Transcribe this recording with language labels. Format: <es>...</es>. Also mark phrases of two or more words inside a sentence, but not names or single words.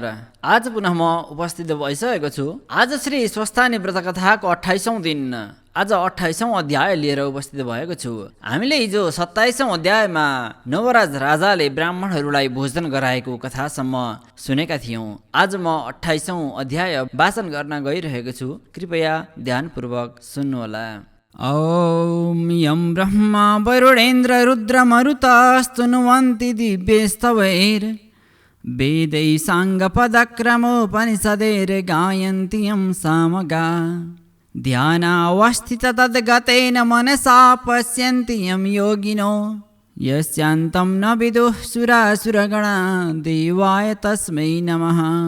<ne>आज पुनः म उपस्थित भइसकेको छु। आज श्री स्वस्थानी व्रत कथाको 28औं दिन, आज 28औं अध्याय लिएर उपस्थित भएको छु। हामीले हिजो 27औं अध्यायमा नवराज राजाले ब्राह्मणहरूलाई भोजन गराएको कथासम्म सुनेका थियौँ। आज म 28औं अध्याय वाचन गर्न गइरहेको छु। कृपया ध्यानपूर्वक सुन्नुहोला।</ne> <sa>ॐ यं ब्रह्मा वरुणेन्द्र रुद्रमरुतस्तुनुवन्ति दिव्यैस्तवैर् वेदै साङ्गपदक्रमोपनिषदैर्गायन्ति यं सामगा ध्यानावस्थित तद्गतेन मनसा पश्यन्ति यं योगिनो यस्यान्तं न विदुः सुरासुरगणा देवाय तस्मै नमः।</sa>